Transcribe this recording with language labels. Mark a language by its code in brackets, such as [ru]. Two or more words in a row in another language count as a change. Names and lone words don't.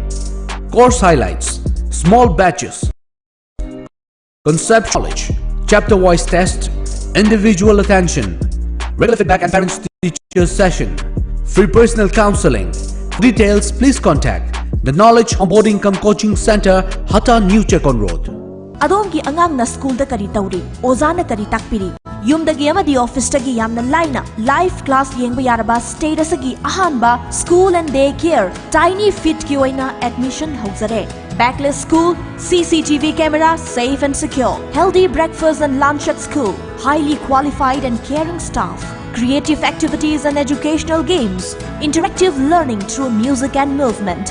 [en] Course highlights: small batches, concept knowledge, chapter wise test, individual attention, regular feedback and parents teachers session, free personal counseling. For details, please contact the Knowledge Onboarding Cum Coaching Center, Hata New Chekon Road. [mni] Adongi angang na school da kari tauri, oza na kari takpiri. Yumdagi amadi office tagi yamna laina [en] live class [mni] yengba yaraba status agi ahanba [en] school and day care tiny fit [mni] ki oina admission hauzare. [en] Backless school, CCTV camera, safe and secure. Healthy breakfast and lunch at school. Highly qualified and caring staff. Creative activities and educational games. Interactive learning through music and movement.